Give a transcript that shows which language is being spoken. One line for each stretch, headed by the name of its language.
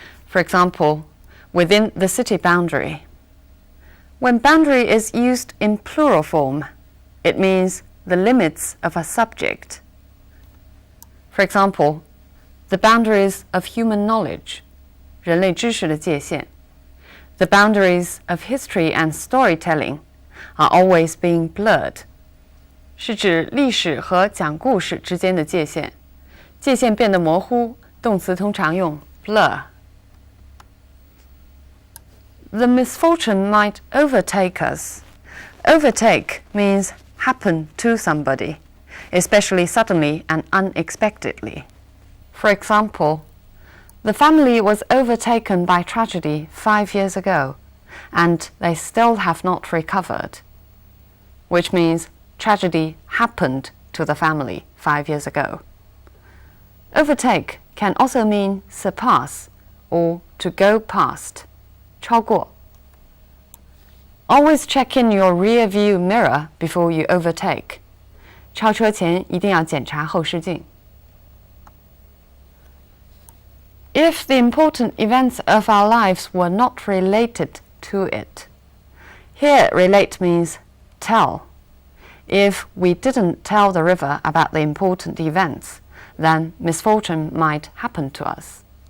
English: For example, within the city boundary. When boundary is used in plural form, it means the limits of a subject. For example, the boundaries of human knowledge,
Chinese: 人类知识的界限.
English: The boundaries of history and storytelling are always being blurred.
Chinese: 是指历史和讲故事之间的界限，界限变得模糊，动词通常用 blur.
English: The misfortune might overtake us. Overtake means happen to somebody, especially suddenly and unexpectedly. For example, the family was overtaken by tragedy 5 years ago, and they still have not recovered, which means tragedy happened to the family 5 years ago. Overtake can also mean surpass or to go past, 超过. Always check in your rear view mirror before you overtake.
Chinese: 超车前一定要检查后视镜。
English: If the important events of our lives were not related to it. Here, relate means tell. If we didn't tell the river about the important events, then misfortune might happen to us.